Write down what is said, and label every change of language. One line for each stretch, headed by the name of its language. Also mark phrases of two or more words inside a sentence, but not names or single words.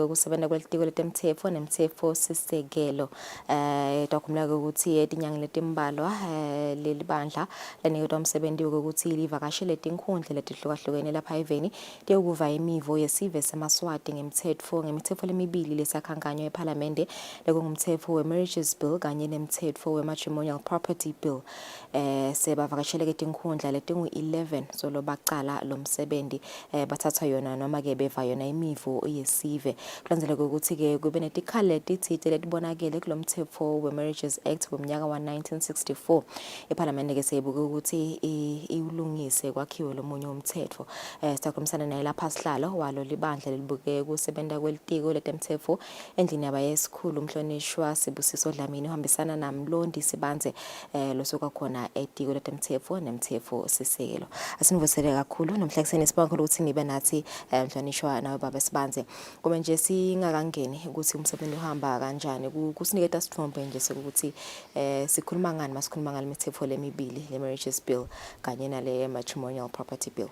Swati: kusebenza kwelitiko letemthetho nemthetho sisekelo dokumela ukuthi etinyanga letimbalwa leli bandla leniketwa umsebenzi ukuthi livakashele tinkhundla letihlukahlukene lapha eveni tekuva imivo yesive semaswati ngemithetho lemibili lesakhankanywa eParliament lekungumthetho weMarriages Bill kanye nemthetho weMatrimonial Property Bill sebavakashele bavakashele tinkhundla letingu-11 so lo bacala lo msebenzi bathatha yona noma ke beva yona imivu yesive kulandzeleke ukuthi ke kube netikhali letithite letibonakele kulo mthetho we-Marriages Act womnyaka wa-1964 iphalamende ke seyibuke ukuthi iwulungise kwakhiwe lomunye umthetho sisakhulumisana naye lapha sihlalo walo libandla lelibuke kusebenta kwelitiko letemthetho endlini yaba yesikhulu umhlonishwa Sibusiso Dlamini uhambisana namlondi Sibanze losuka khona etiko letemthetho nemthetho sisekelo asinivusele kakhulu nomhlekiseni sibonga ukuthi nibe nathi mhlonishwa nawe baba Sibanze kube nje singakangeni ukuthi umsebenzi uhamba kanjani kusiniketa sithombe nje sokuthi sikhuluma ngani masikhuluma ngale mithetho lemibili le marriages bill kanye nale matrimonial property bill.